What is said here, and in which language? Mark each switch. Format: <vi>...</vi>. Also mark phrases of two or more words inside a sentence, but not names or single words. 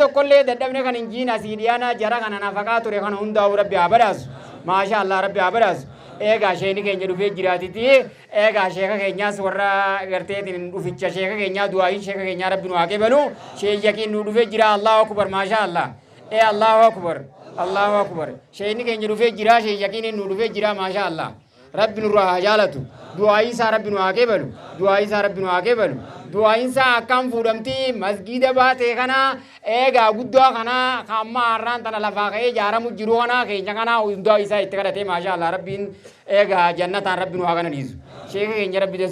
<om>tokkollee dadhabne kan hin jiin asii dhiyaana jara kana nafaqaa ture kana hundaa'u rabbi haa badhaasu maashaallah rabbi haa badhaasu eegaa sheeni keenya dhufee jiraatiti eegaa sheeka keenyaas warra garteetiin dhuficha sheeka keenyaa du'aayin sheeka keenyaa rabbi nu haa qeebalu sheeyyaqiin nu dhufee jira</om> <ar>الله أكبر ما شاء الله الله أكبر الله أكبر</ar> <om>sheeyni keenya dhufee jira sheeyyaqiin nu dhufee jira maashaallah rabbi nurraa haa jaalatu du'aayin isaa rabbi nu haa qeebalu du'aayin isaa rabbi nu haa qeebalu du'aayin isaa akkam fuudhamti masgida baatee kana eegaa guddoo kana kamma har'aan tana lafaa ka'ee ijaaramu jiru kana keenya kana hundaa isaa itti kadhatee maashaallah rabbiin eegaa jannataan rabbi nu haa kananiisu sheeka keenya rabbi deessu</om>